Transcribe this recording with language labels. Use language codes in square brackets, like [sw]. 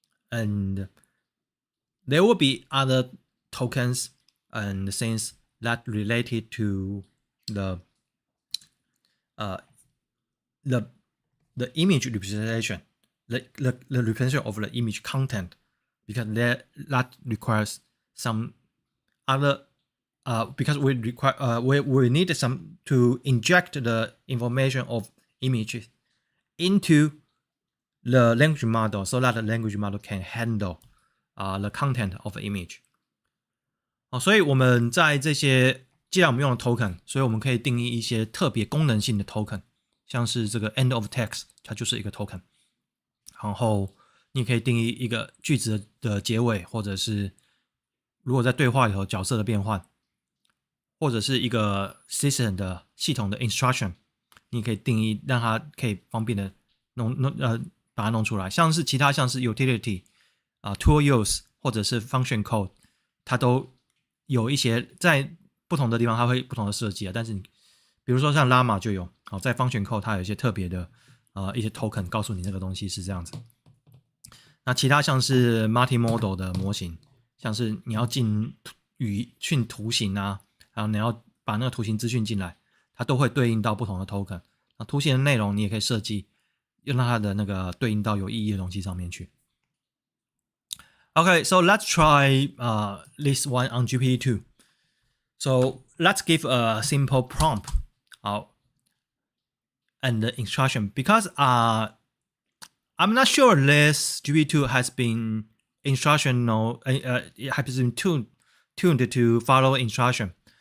[en] And there will be other tokens and things that related to the image representation, the representation of the image content, because that requires some other because we require we need some to inject the information of images into the language model so that the language model can handle the content of the image. [zh] 所以我们在这些既然我们用了 token， 所以我们可以定义一些特别功能性的 token， 像是这个 [en] end of text， [zh] 它就是一个 token。然后你可以定义一个句子的结尾，或者是如果在对话里头角色的变换，或者是一个 system 的系统的 instruction， 你可以定义让它可以方便的把它弄出来。像是其他像是 [en] utility tool use [zh] 或者是 function code， 它都有一些在不同的地方它会不同的设计但是你比如说像 Llama 就有在 function code 它有一些特别的一些 token 告诉你那个东西是这样子。那其他像是 multimodal 的模型，像是你要进语训图形然后你要把那个图形资讯进来，它都会对应到不同的 token。那图形的内容你也可以设计让它的那个对应到有意义的东西上面去。 [en] Okay, so let's try this one on GPT-2. So let's give a simple prompt and the instruction, because I'm not sure this GPT-2 has been instructional, it has been tuned to follow instruction.